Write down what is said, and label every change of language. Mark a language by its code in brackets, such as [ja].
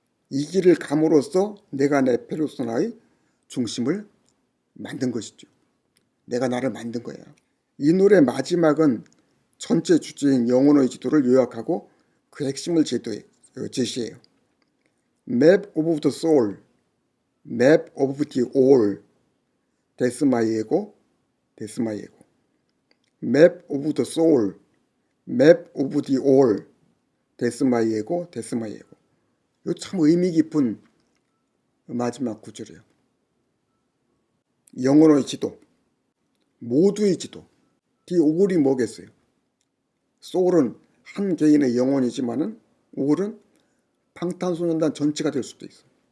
[ko] 이 길을 감으로써 내가 내 페르소나의 중심을 만든 것이죠. 내가 나를 만든 거야. 이 노래 마지막은 전체 주제인 영혼의 지도를 요약하고 그 핵심을 제시해요. [en] Map of the soul, map of the all, that's my ego, that's my ego. Map of the soul, map of the all, that's my ego, that's my ego. [ko] 이거 참 의미 깊은 마지막 구절이에요. 영혼의 지도, 모두의 지도. The all이 뭐겠어요? soul은 한 개인의 영혼이지만은 all은 방탄소년단 전체가 될 수도 있어요.